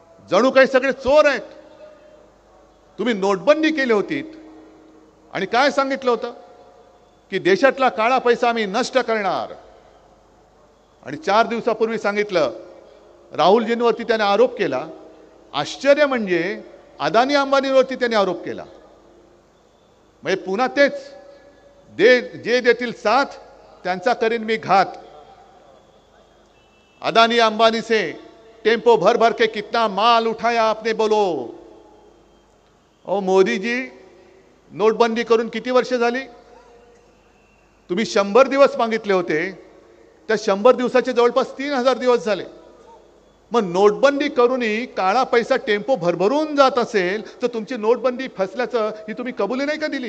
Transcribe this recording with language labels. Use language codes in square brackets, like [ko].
[mr] जणू काही सगळे चोर आहेत. तुम्ही नोटबंदी केली होती आणि काय सांगितलं होतं की देशातला काळा पैसा आम्ही नष्ट करणार. आणि 4 दिवसापूर्वी सांगितलं राहुलजींवरती त्याने आरोप केला. आश्चर्य म्हणजे अदानी अंबानीवरती त्याने आरोप केला. म्हणजे पुन्हा तेच जे देतील साथ त्यांचा करीन मी घात. [hi] अदानी अंबानी से टेम्पो भर भर के कितना माल उठाया आपने बोलो. [mr] ओ मोदी जी, नोटबंदी करून किती वर्ष झाली? तुम्ही 100 दिवस मागितले होते, त्या 100 दिवसाचे जवळपास 3000 दिवस झाले. मग नोटबंदी करूनही काळा पैसा टेम्पो भरभरून जात असेल तर तुमची नोटबंदी फसल्याचं ही तुम्ही कबुली नाही का दिली?